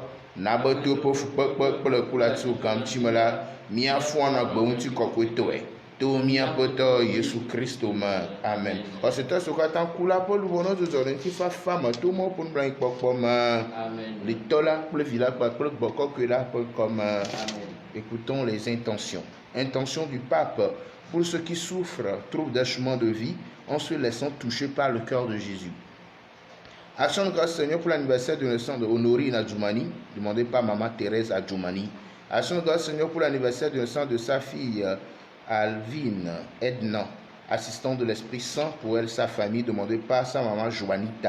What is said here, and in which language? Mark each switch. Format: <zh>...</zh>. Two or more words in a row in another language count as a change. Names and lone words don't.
<ee>Na be to ƒe fukpekpe kple kulatso gaŋuti me la, míafɔ na gbe ŋuti kɔkɔetɔe. To míaƒe tɔ Yesu Kristo me. Amen. Xɔsetɔ siwo katã ku la ƒe luʋɔ nɔ dzɔdzɔ ɖe ŋutifafa me to mɔ ƒe nublanuikpɔkpɔ me. Le tɔ la kple vi la kpakple gbɔ kɔkɔe la ƒe ŋkɔme.</ee> <fr>Écoutons les intentions. Intention du pape pour ceux qui souffrent, trouvent des chemins de vie en se laissant toucher par le cœur de Jésus. Action de grâce Seigneur pour l'anniversaire de naissance de Honorine Adjoumani, demandé par Maman Thérèse Adjoumani. Action de grâce Seigneur pour l'anniversaire de naissance de sa fille Alvine Edna, assistante de l'Esprit Saint pour elle, sa famille, demandé par sa maman Joanita.</fr>